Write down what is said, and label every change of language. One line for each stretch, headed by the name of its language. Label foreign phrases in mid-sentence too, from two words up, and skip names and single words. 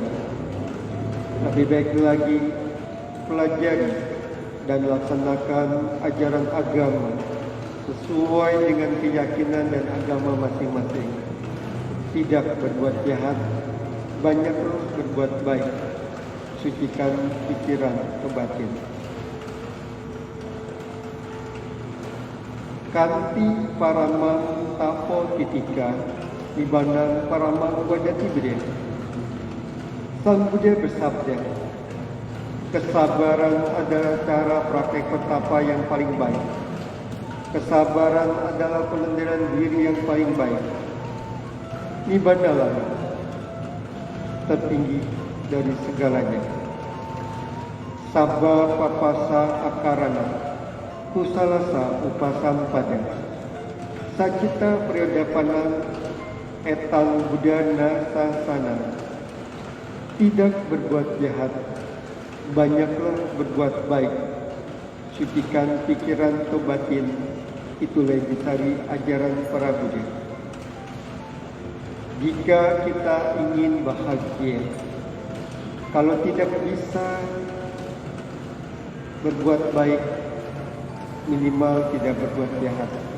Indonesian: Lebih baik lagi, pelajari dan laksanakan ajaran agama sesuai dengan keyakinan dan agama masing-masing. Tidak berbuat jahat, banyaklah berbuat baik. Sucikan pikiran ke batin.
Pali: Kanti paramang tapo titika nibbana paramang wajati bede.
Indonesian: Sang Buddha bersabda, kesabaran adalah cara praktek petapa yang paling baik. Kesabaran adalah pengendalian diri yang paling baik. Nibbana tertinggi dari segalanya.
Pali: Sabba papasa akarana, kusalasa upasampada. Sacita priyadapanan etang budana sasana.
Indonesian: Tidak berbuat jahat, banyaklah berbuat baik. Sucikan pikiran ke batin, itulah yang dicari ajaran para Buddha. Jika kita ingin bahagia, kalau tidak bisa berbuat baik, minimal tidak berbuat jahat.